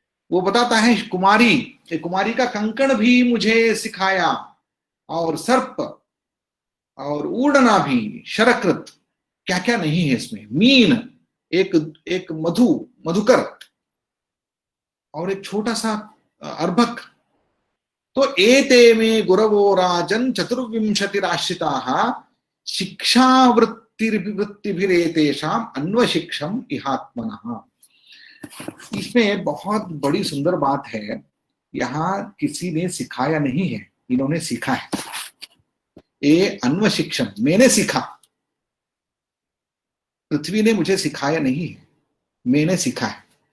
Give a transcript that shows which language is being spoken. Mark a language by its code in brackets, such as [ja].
[hi] वो बताता है कुमारी का कंकण भी मुझे सिखाया, और सर्प, और ऊड़ना भी, शरकृत, क्या क्या नहीं है इसमें, मीन, एक मधुकर, और एक छोटा सा अर्भक। [sa] तो एते मे गुरवो राजन चतुर्विंशतिराश्रिताः शिक्षावृत्तिभिरेतेषाम् अन्वशिक्षम इहात्मनः। [hi] इसमें बहुत बड़ी सुंदर बात है, यहाँ किसी ने सिखाया नहीं है, इन्होंने सीखा है। ये अन्वशिक्षम, मैंने सीखा, पृथ्वी ने मुझे सिखाया नहीं है, मैंने सीखा है।